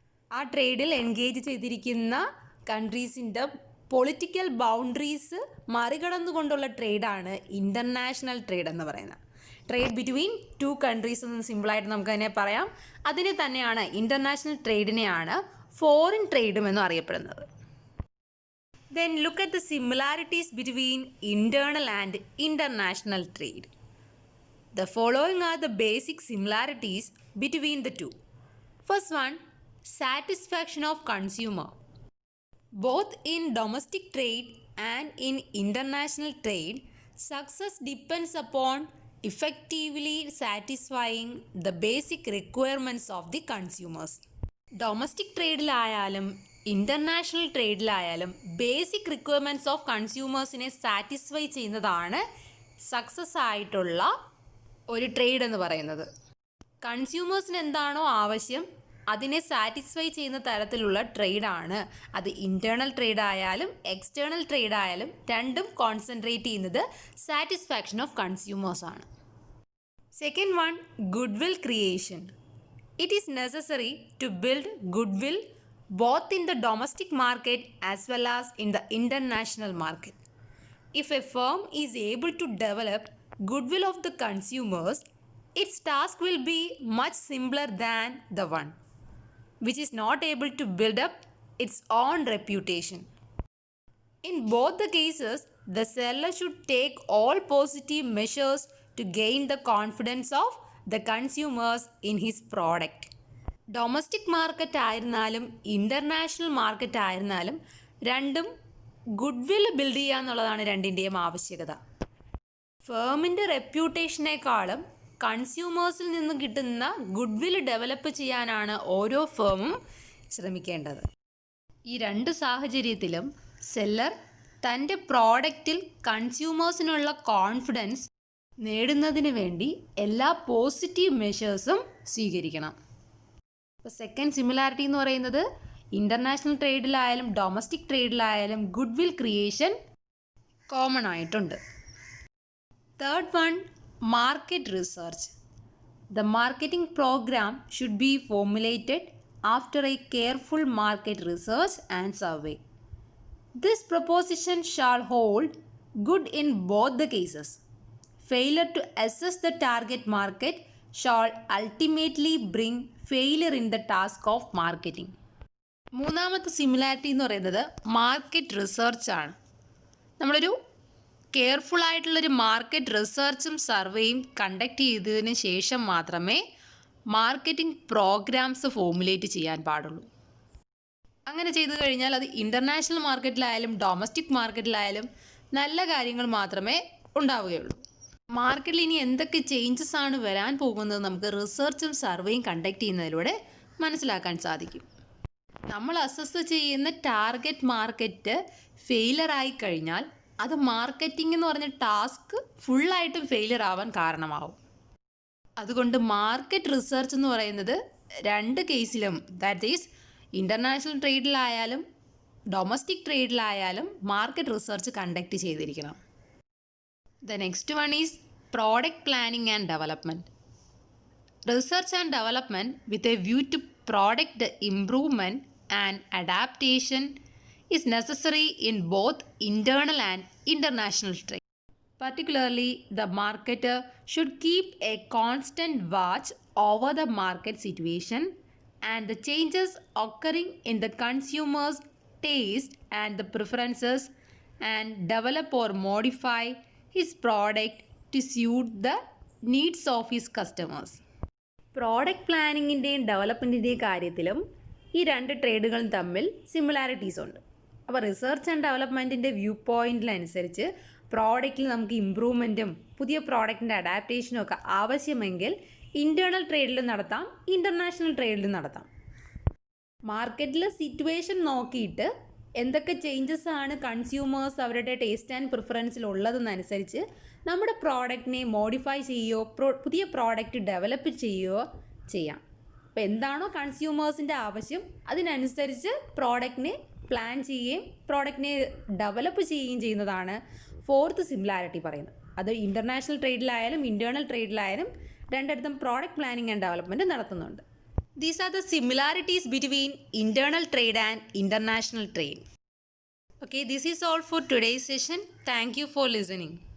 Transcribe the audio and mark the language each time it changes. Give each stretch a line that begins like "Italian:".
Malayalam: ആ ട്രേഡിൽ എൻഗേജ് ചെയ്തിരിക്കുന്ന കൺട്രീസിൻ്റെ political boundaries മറികടന്നുകൊണ്ടുള്ള ട്രേഡാണ് international trade എന്ന് പറയുന്നത്.
English: trade between two countries
Malayalam: എന്ന് സിമ്പിളായിട്ട് നമുക്ക് തന്നെ പറയാം. അതിനെ തന്നെയാണ് ഇൻ്റർനാഷണൽ ട്രേഡിനെയാണ് ഫോറിൻ ട്രേഡും എന്നും അറിയപ്പെടുന്നത്.
English: Then look at the similarities between internal and international trade. The following are the basic similarities between the two. First one, satisfaction of consumer. Both in domestic trade and in international trade, success depends upon effectively satisfying the basic requirements of the consumers.
Malayalam: Domestic ട്രേഡിലായാലും international ട്രേഡിലായാലും basic requirements of കൺസ്യൂമേഴ്സിനെ satisfy ചെയ്യുന്നതാണ് success ആയിട്ടുള്ള ഒരു trade എന്ന് പറയുന്നത്. കൺസ്യൂമേഴ്സിന് എന്താണോ ആവശ്യം അതിനെ satisfy ചെയ്യുന്ന തരത്തിലുള്ള ട്രേഡാണ് അത്. ഇൻറ്റേർണൽ ട്രേഡ് ആയാലും എക്സ്റ്റേണൽ ട്രേഡ് ആയാലും രണ്ടും കോൺസെൻട്രേറ്റ് ചെയ്യുന്നത് satisfaction of കൺസ്യൂമേഴ്സാണ്.
English: Second one, goodwill creation. It is necessary to build goodwill both in the domestic market as well as in the international market. If a firm is able to develop goodwill of the consumers, its task will be much simpler than the one which is not able to build up its own reputation. In both the cases, the seller should take all positive measures to gain the confidence of the consumers in his product.
Malayalam: Domestic market ആയിരുന്നാലും international market ആയിരുന്നാലും രണ്ടും goodwill build ചെയ്യുക എന്നുള്ളതാണ് രണ്ടിൻ്റെയും ആവശ്യകത. ഫേമിൻ്റെ റെപ്യൂട്ടേഷനേക്കാളും കൺസ്യൂമേഴ്സിൽ നിന്ന് കിട്ടുന്ന goodwill develop ചെയ്യാനാണ് ഓരോ ഫേമും ശ്രമിക്കേണ്ടത്. ഈ രണ്ട് സാഹചര്യത്തിലും സെല്ലർ തൻ്റെ പ്രോഡക്റ്റിൽ കൺസ്യൂമേഴ്സിനുള്ള കോൺഫിഡൻസ് നേടുന്നതിന് വേണ്ടി എല്ലാ പോസിറ്റീവ് മെഷേഴ്സും സ്വീകരിക്കണം. ഇപ്പോൾ സെക്കൻഡ് സിമിലാരിറ്റി എന്ന് പറയുന്നത് international ട്രേഡിലായാലും domestic ട്രേഡിലായാലും good will creation common ആയിട്ടുണ്ട്.
English: Third one, market research. The marketing programme should be formulated after a careful market research and survey. This proposition shall hold good in both the cases. Failure to assess the target market shall ultimately bring failure in the task of marketing.
Malayalam: മൂന്നാമത്തെ similarity എന്ന് പറയുന്നത് market റിസർച്ചാണ്. നമ്മളൊരു careful ആയിട്ടുള്ളൊരു market റിസർച്ചും സർവേയും conduct ചെയ്തതിന് ശേഷം മാത്രമേ marketing programmes formulate ചെയ്യാൻ പാടുള്ളൂ. അങ്ങനെ ചെയ്തു കഴിഞ്ഞാൽ അത് ഇൻ്റർനാഷണൽ മാർക്കറ്റിലായാലും ഡൊമസ്റ്റിക് മാർക്കറ്റിലായാലും നല്ല കാര്യങ്ങൾ മാത്രമേ ഉണ്ടാവുകയുള്ളൂ. മാർക്കറ്റിൽ ഇനി എന്തൊക്കെ ചേഞ്ചസ് ആണ് വരാൻ പോകുന്നത് നമുക്ക് റിസർച്ചും സർവേയും കണ്ടക്ട് ചെയ്യുന്നതിലൂടെ മനസ്സിലാക്കാൻ സാധിക്കും. നമ്മൾ അസസ് ചെയ്യുന്ന ടാർഗറ്റ് മാർക്കറ്റ് ഫെയിലർ ആയി കഴിഞ്ഞാൽ അത് മാർക്കറ്റിംഗ് എന്ന് പറഞ്ഞ ടാസ്ക് ഫുള്ളായിട്ടും ഫെയിലർ ആവാൻ കാരണമാവും. അതുകൊണ്ട് മാർക്കറ്റ് റിസർച്ച് എന്ന് പറയുന്നത് രണ്ട് കേസിലും,
English: that is
Malayalam: international ട്രേഡിലായാലും domestic ട്രേഡിലായാലും market research conduct ചെയ്തിരിക്കണം.
English: The next one is product planning and development. Research and development with a view to product improvement and adaptation is necessary in both internal and international trade. Particularly, the marketer should keep a constant watch over the market situation and the changes occurring in the consumer's taste and the preferences, and develop or modify his product to suit the needs of his customers.
Malayalam: Product പ്ലാനിങ്ങിൻ്റെയും ഡെവലപ്മെൻറ്റിൻ്റെയും കാര്യത്തിലും ഈ രണ്ട് ട്രേഡുകളും തമ്മിൽ similarities ഉണ്ട്. അപ്പോൾ research and ഡെവലപ്മെൻറ്റിൻ്റെ view പോയിൻറ്റിനനുസരിച്ച് പ്രോഡക്റ്റിൽ നമുക്ക് ഇമ്പ്രൂവ്മെൻറ്റും പുതിയ പ്രോഡക്റ്റിൻ്റെ അഡാപ്റ്റേഷനും ഒക്കെ ആവശ്യമെങ്കിൽ ഇൻറ്റേർണൽ ട്രേഡിലും നടത്താം, ഇൻ്റർനാഷണൽ ട്രേഡിലും നടത്താം. മാർക്കറ്റിലെ സിറ്റുവേഷൻ നോക്കിയിട്ട് എന്തൊക്കെ ചേഞ്ചസ് ആണ് കൺസ്യൂമേഴ്സ് അവരുടെ ടേസ്റ്റ് ആൻഡ് പ്രിഫറൻസിൽ ഉള്ളതെന്നനുസരിച്ച് നമ്മുടെ പ്രോഡക്റ്റിനെ മോഡിഫൈ ചെയ്യുകയോ പുതിയ പ്രോഡക്റ്റ് ഡെവലപ്പ് ചെയ്യുകയോ ചെയ്യാം. അപ്പോൾ എന്താണോ കൺസ്യൂമേഴ്സിൻ്റെ ആവശ്യം അതിനനുസരിച്ച് പ്രോഡക്റ്റിനെ പ്ലാൻ ചെയ്യുകയും പ്രോഡക്റ്റിനെ ഡെവലപ്പ് ചെയ്യുകയും ചെയ്യുന്നതാണ് ഫോർത്ത് സിമിലാരിറ്റി പറയുന്നത്. അത് ഇൻ്റർനാഷണൽ ട്രേഡിലായാലും ഇൻറ്റേർണൽ ട്രേഡിലായാലും രണ്ടിടത്തും പ്രോഡക്റ്റ് പ്ലാനിങ് ആൻഡ് ഡെവലപ്മെൻറ്റ് നടത്തുന്നുണ്ട്.
English: These are the similarities between internal trade and international trade. Okay, this is all for today's session. Thank you for listening.